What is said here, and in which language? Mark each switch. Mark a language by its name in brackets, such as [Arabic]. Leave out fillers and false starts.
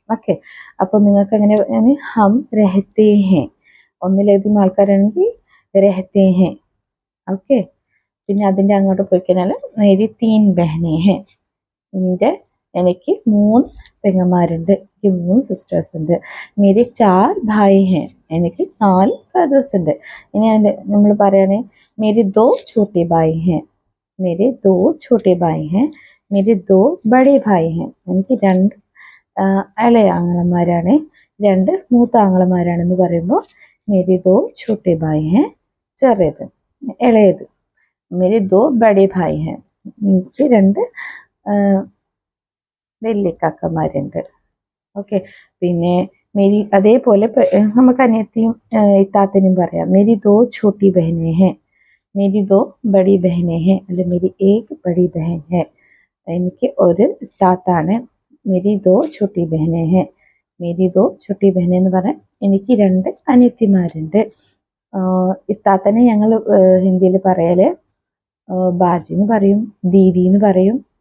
[Malayalam] Okay, അപ്പോൾ നിങ്ങൾക്ക് എങ്ങനെ [Hindi] ഹം രഹത്തെ ഹെ, [Malayalam] ഒന്നിലധികം ആൾക്കാരാണെങ്കിൽ [Hindi] രഹത്തെ ഹെ. [Malayalam] ഓക്കെ, പിന്നെ അതിൻ്റെ അങ്ങോട്ട് പോയി കഴിഞ്ഞാൽ [Hindi] മേരി തീൻ ബഹനെ ഹെ, [Malayalam] എനിക്ക് 3 പെങ്ങന്മാരുണ്ട്, എനിക്ക് 3 സിസ്റ്റേഴ്സ് ഉണ്ട്. [Hindi] മേരി 4 ഭായി ഹെ, [Malayalam] എനിക്ക് 4 ബ്രദേഴ്സ് ഉണ്ട്. ഇനി നമ്മൾ പറയുകയാണെങ്കിൽ [Hindi] മേരി 2 छोटे भाई हैं, मेरे 2 छोटे भाई हैं, मेरे 2 बड़े भाई हैं. [Malayalam] എനിക്ക് 2 ഇളയ ആങ്ങളമാരാണ്, 2 മൂത്ത ആങ്ങളമാരാണെന്ന് പറയുമ്പോൾ [Hindi] मेरे 2 छोटे भाई हैं, [Malayalam] ചെറിയത് ഇളയത്. [Hindi] मेरे 2 बड़े भाई हैं, [Malayalam] എനിക്ക് 2 വലിയ കാക്കമാരുണ്ട്. ഓക്കെ, പിന്നെ मेरी അതേപോലെ നമുക്ക് അനിയത്തിയും ഇത്താത്തനും പറയാം. [Hindi] मेरी 2 छोटी बहनें हैं, मेरी 2 बड़ी बहनें हैं, [Malayalam] അല്ലെ [Hindi] मेरी 1 बड़ी बहन है. [Malayalam] എനിക്ക് ഒരു ഇത്താത്താണ്. [Hindi] मेरी 2 छोटी बहनें हैं, मेरी 2 छोटी बहनें [Malayalam] എന്ന് പറഞ്ഞാൽ എനിക്ക് 2 അനിയത്തിമാരുണ്ട്. ഇത്താത്തനെ ഞങ്ങൾ ഹിന്ദിയിൽ പറയല് ബാജി എന്ന് പറയും, ദീദി എന്ന് പറയും.